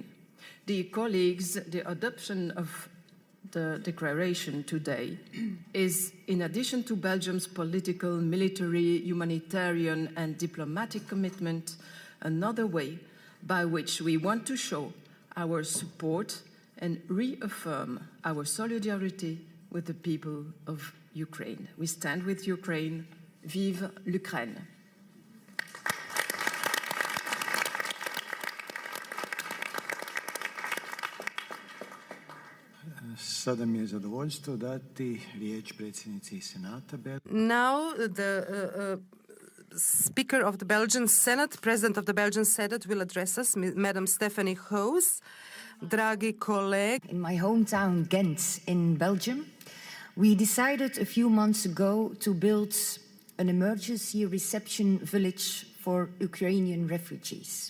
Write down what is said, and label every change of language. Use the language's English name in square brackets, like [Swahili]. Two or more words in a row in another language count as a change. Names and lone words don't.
[English] Dear colleagues, the adoption of the declaration today is, in addition to Belgium's political, military, humanitarian, and diplomatic commitment, another way by which we want to show our support and reaffirm our solidarity with the people of Ukraine. We stand with Ukraine. [French] Vive l'Ukraine! [Croatian] Sada mi je zadovoljstvo dati riječ predsjednici Senata. [English] Now the Speaker of the Belgian Senate, President of the Belgian Senate, will address us, Madam Stephanie Hoos. Dragi colleague. In my hometown, Ghent, in Belgium, we decided a few months ago to build an emergency reception village for Ukrainian refugees.